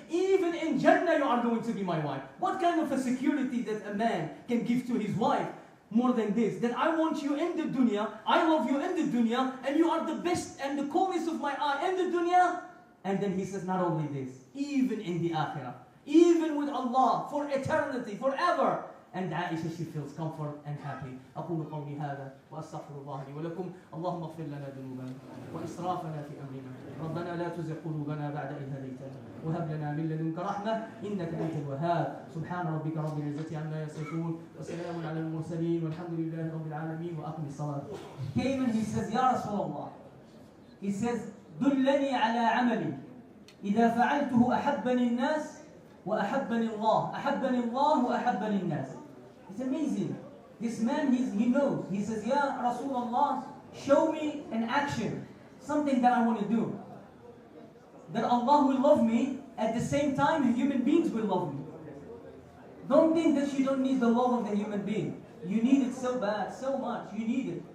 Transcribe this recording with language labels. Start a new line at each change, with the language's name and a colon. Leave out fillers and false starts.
English: Even in Jannah, you are going to be my wife. What kind of a security that a man can give to his wife more than this? That I want you in the dunya, I love you in the dunya, and you are the best and the coolest of my eye in the dunya. And then he says, not only this, even in the akhirah, even with Allah, for eternity, forever. And Aisha, she feels comfort and happy.
Arabic: أقول قولي هذا وأستغفر الله لي ولكم. اللهم اغفر لنا ذنوبنا وإسرافنا في أمرنا. ربنا لا تزغ قلوبنا بعد إذ هديتنا وهب لنا من لدنك رحمة إنك أنت الوهاب. سبحان ربك رب العزة عما يصفون وسلام على المرسلين والحمد لله رب العالمين وأقم الصلاة.
English: Came and he says, Ya Rasulullah. He says,
Arabic: دلني على عملي إذا فعلته أحبني الناس وأحبني الله. أحبني الله وأحبني الناس.
English: It's amazing. This man, he knows. He says, Ya Rasulullah, show me an action, something that I want to do. That Allah will love me, at the same time human beings will love me. Don't think that you don't need the love of the human being. You need it so bad, so much. You need it.